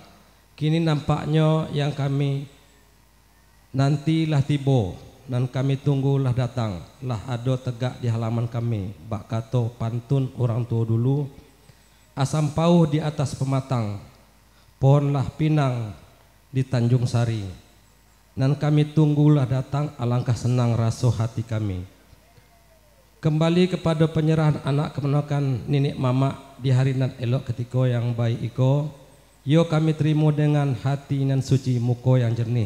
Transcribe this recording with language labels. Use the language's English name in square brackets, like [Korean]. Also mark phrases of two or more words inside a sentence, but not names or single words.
[Minangkabau] Kini nampaknya yang kami nantilah tibo, dan kami tunggulah datang, lah ado tegak di halaman kami, bak kato pantun orang tua dulu, asam pauh di atas pematang, pohonlah pinang di Tanjung Sari, dan kami tunggulah datang, alangkah senang rasa hati kami. Kembali kepada penyerahan anak keponakan nenek mama di hari nan elok ketika yang baik iko, yo kami terima dengan hati nan suci, muko yang jernih.